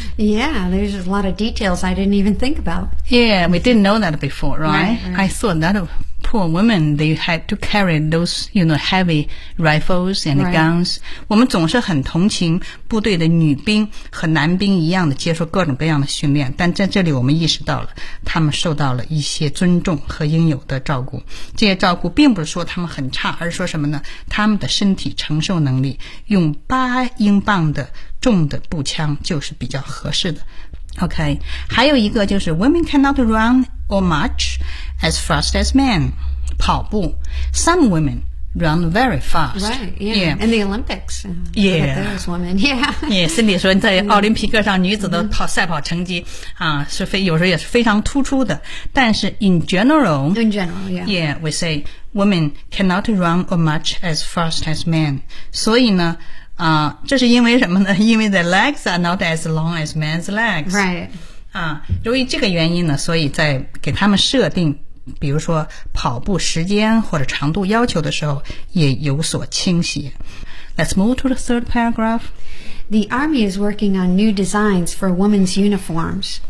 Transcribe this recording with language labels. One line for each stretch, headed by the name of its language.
English: Yeah, there's a lot of details I didn't even think about. Yeah, we didn't know that before, right? Right, right. I thought that poor women, they had to carry those, you know, heavy rifles and guns.
Chinese: 我们总是很同情部队的女兵和男兵一样的接受各种各样的训练，但在这里我们意识到了他们受到了一些尊重和应有的照顾。这些照顾并不是说他们很差，而是说什么呢？他们的身体承受能力用八英镑的重的步枪就是比较合适的。
English: OK,
Chinese: 还有一个就是
English: women cannot run or march as fast as men.
Chinese: 跑步
English: Some women run very fast. Right, yeah. In the Olympics. Yeah. Those women, yeah.
Chinese: Yeah, Cindy 说在奥林匹克上女子的赛跑成绩、mm-hmm. 啊是非有时候也是非常突出的。但是
English: in general, we say women cannot run or march as fast as men.
Chinese: 所以呢啊，这是因为什么呢？因为
English: the legs are not as long as men's legs. Right.
Chinese: 啊，由于这个原因呢，所以在给他们设定，比如说跑步时间或者长度要求的时候，也有所倾斜。
English: Let's move to the third paragraph. The Army is working on new designs for women's uniforms.